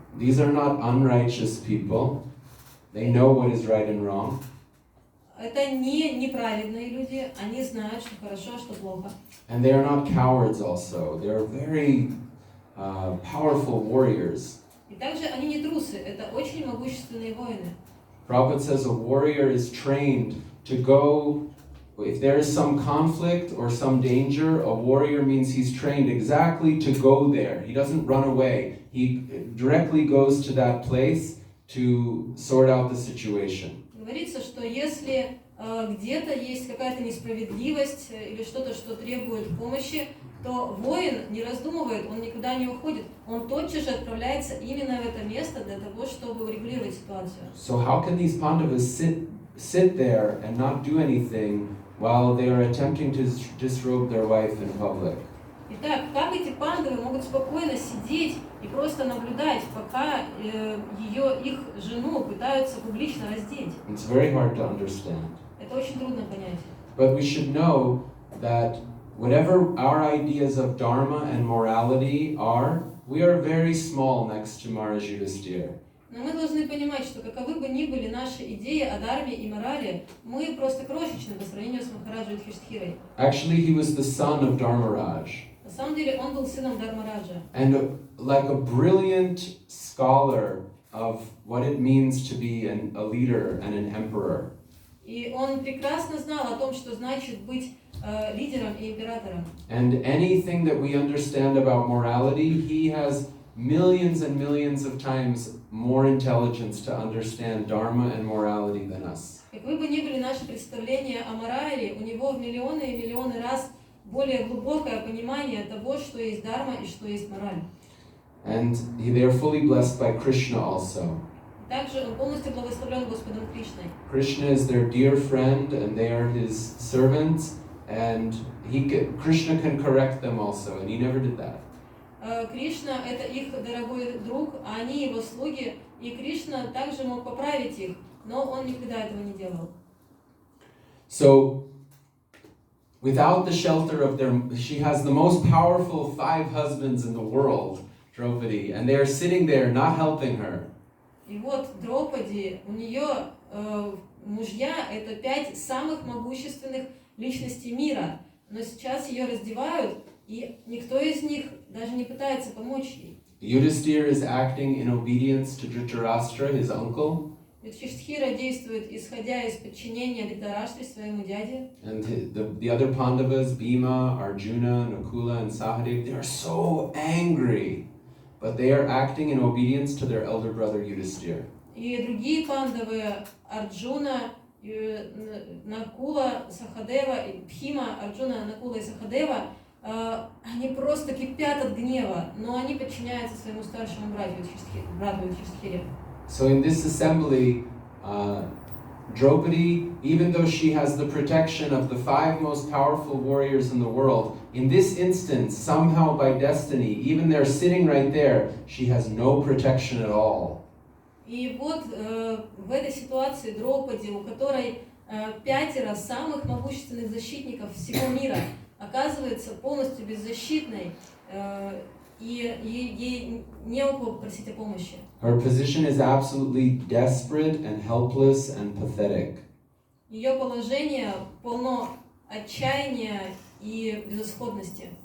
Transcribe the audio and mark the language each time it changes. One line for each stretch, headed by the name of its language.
English: These are not unrighteous people. They know what is right and wrong.
Russian: Это не неправедные люди, они знают, что хорошо, а что плохо.
English: And they are not cowards also. They are very powerful warriors.
Russian: И также они не трусы, это очень могущественные воины.
English: Prabhupada says a warrior is trained to go, if there is some conflict or some danger, a warrior means he's trained exactly to go there. He doesn't run away. He directly goes to that place to sort out the situation.
Russian: Говорится, что если где-то есть какая-то несправедливость или что-то, что требует помощи, то воин не раздумывает, он никуда не уходит, он тотчас же отправляется именно в это место для того, чтобы урегулировать ситуацию.
English: So how can these Pandavas sit there and not do anything while they are attempting to disrobe their wife in public?
Russian: Итак, как эти пандавы могут спокойно сидеть и просто наблюдать, пока их жену пытаются публично раздеть?
English: It's very hard to understand.
Russian: Это очень трудно понять.
English: But we should know that whatever our ideas of dharma and morality are, we are very small next to Maharaj Yudhisthira.
Russian: Но мы должны понимать, что каковы бы ни были наши идеи о дharме и морали, мы просто крошечны по сравнению с Махараджой Юдхиштхирой.
English: Actually, he was the son of Dharmaraj.
Russian: На самом деле он был сыном Дharmaraja.
English: And like a brilliant scholar of what it means to be a leader and an emperor.
Russian: И он прекрасно знал о том, что значит быть лидером и императором.
English: And anything that we understand about morality, he has millions and millions of times more intelligence to understand dharma and morality than us.
Russian: Каковы бы ни были наши представления о морали, у него в миллионы и миллионы раз более глубокое понимание того, что есть дharma и что есть мораль.
English: And they are fully blessed by Krishna also.
Russian: Также он полностью благословлен Господом Кришной.
English: Krishna is their dear friend and they are his servants, and Krishna can correct them also, and he never did that.
Russian: Кришна – это их дорогой друг, а они его слуги, и Кришна также мог поправить их, но он никогда этого не делал.
English: So, without the shelter of she has the most powerful 5 husbands in the world, Draupadi, and they are sitting there not helping her.
Russian: И вот Драупади, у нее мужья – это 5 самых могущественных личностей мира, но сейчас ее раздевают, и никто из них даже не пытается помочь ей.
English: Yudhisthira is acting in obedience to Dhritarashtra, his uncle.
Russian: Юдхиштхира действует, исходя из подчинения Dhritarashtra своему дяде.
English: And the other Pandavas, Bhima, Arjuna, Nakula, and Sahadev, they are so angry, but they are acting in obedience to their elder brother Yudhisthira.
Russian: И другие пандавы, Арджуна, Накула, Сахадева, Бхима, Арджуна, Накула и Сахадева, они просто кипят от гнева, но они подчиняются своему старшему брату Юдхиштхире.
English: So in this assembly, Draupadi, even though she has the protection of the 5 most powerful warriors in the world, in this instance, somehow by destiny, even they're sitting right there, she has no protection at all.
Russian: И вот в этой ситуации Драупади, у которой 5 самых могущественных защитников всего мира, оказывается полностью беззащитной, и ей не у кого просить о помощи.
English: Her position is absolutely desperate and helpless and pathetic.
Russian: Ее положение полно отчаяния и безысходности.